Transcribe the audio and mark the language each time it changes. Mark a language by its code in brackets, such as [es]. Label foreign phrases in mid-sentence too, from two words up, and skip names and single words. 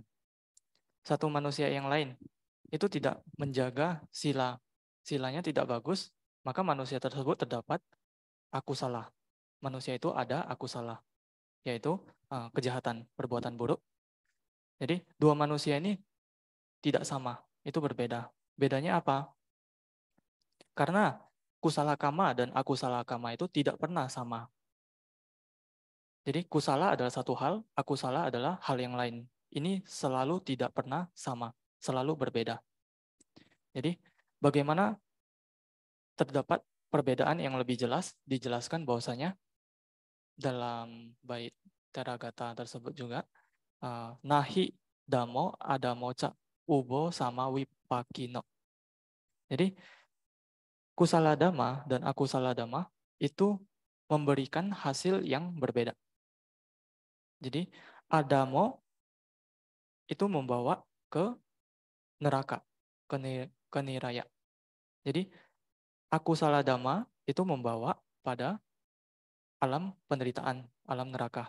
[id] Satu manusia yang lain itu tidak menjaga silanya tidak bagus, maka manusia tersebut terdapat akusala. Manusia itu ada akusala, yaitu kejahatan, perbuatan buruk. Jadi dua manusia ini tidak sama, itu berbeda. Bedanya apa? Karena [pi] kusala kama [id] dan [pi] akusala kama [id] itu tidak pernah sama. Jadi kusala adalah satu hal, akusala adalah hal yang lain. Ini selalu tidak pernah sama, selalu berbeda. Jadi bagaimana terdapat perbedaan yang lebih jelas, dijelaskan bahwasanya dalam bait Teragatha tersebut juga, [pi] nahi dhammo adhammo ca ubo sama vibhagino. [id] Jadi [pi] kusala dhamma [id] dan [pi] akusala dhamma [id] itu memberikan hasil yang berbeda. Jadi adhammo itu membawa ke neraka, ke niraya. Jadi [pi] akusala dhamma [id] itu membawa pada alam penderitaan, alam neraka.